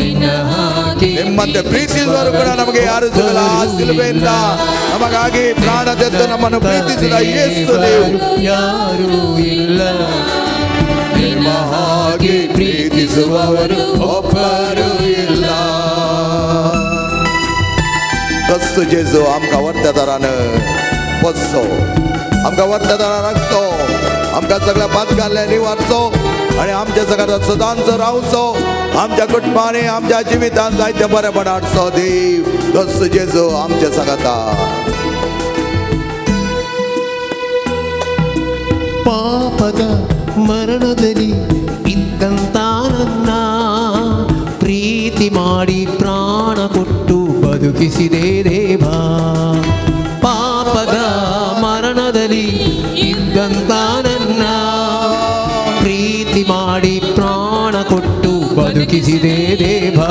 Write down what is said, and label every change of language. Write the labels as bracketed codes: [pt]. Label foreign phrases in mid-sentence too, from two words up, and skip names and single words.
[kn] ನಿಮ್ಮಂತೆ ಪ್ರೀತಿಸುವವರು ಕೂಡ ನಮಗೆ ಯಾರು ಸಿಗಲ್ಲ. ಸಿಲುಬೆಯಿಂದ ನಮಗಾಗಿ ಪ್ರಾಣ ತೆತ್ತು ನಮ್ಮನ್ನು ಪ್ರೀತಿಸಿದ ಯೇಸು ದೇವರು ಯಾರೂ ಇಲ್ಲ, ನಿಮ್ಮ ಹಾಗೆ ಪ್ರೀತಿಸುವವರು ಒಬ್ಬರು ಇಲ್ಲ. [kok] तस जेजू आमकां वर्तेदारान पोसचो, आमकां वर्तेदारान राखचो, आमकां सगळ्या पातकांतले निवारचो आनी आमच्या सगळ्या सदांच रावचो. आमच्या कुटुंबांनी आमच्या जिवितांत जायते बरेपण हाडचो देव. तस जेजू आमचे सांगता. [kn] ಪಾಪದ ಮರಣದಲ್ಲಿ ಇದ್ದಂತ ನನ್ನ ಪ್ರೀತಿ ಮಾಡಿ ಪ್ರಾಣ ಕೊಟ್ಟು ಬದುಕಿಸಿದೆ ದೇವಾ. ಪಾಪದ ಮರಣದಲ್ಲಿ ಇದ್ದಂತ ನನ್ನ ಪ್ರೀತಿ ಮಾಡಿ ಪ್ರಾಣ ಕೊಟ್ಟು ಬದುಕಿಸಿದೆ ದೇವಾ.